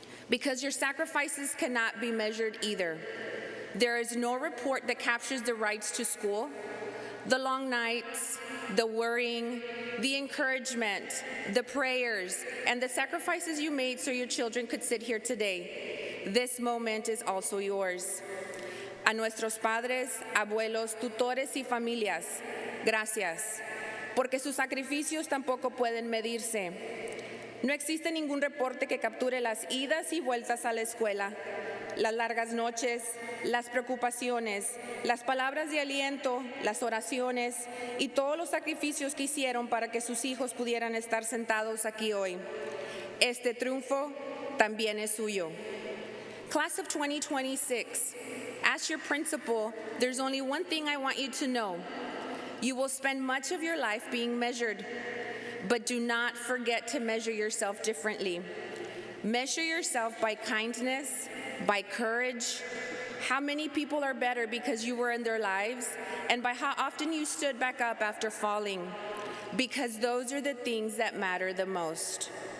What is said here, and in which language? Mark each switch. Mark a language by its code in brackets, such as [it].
[en] Because your sacrifices cannot be measured either. There is no report that captures the rides to school, the long nights, the worrying, the encouragement, the prayers, and the sacrifices you made so your children could sit here today. This moment is also yours. [es] A nuestros padres, abuelos, tutores y familias, gracias, porque sus sacrificios tampoco pueden medirse. No existe ningún reporte que capture las idas y vueltas a la escuela, las largas noches, las preocupaciones, las palabras de aliento, las oraciones y todos los sacrificios que hicieron para que sus hijos pudieran estar sentados aquí hoy. Este triunfo también es suyo. [en] Class of 2026, as your principal, there's only one thing I want you to know. You will spend much of your life being measured, but do not forget to measure yourself differently. Measure yourself by kindness, by courage, how many people are better because you were in their lives, and by how often you stood back up after falling, because those are the things that matter the most.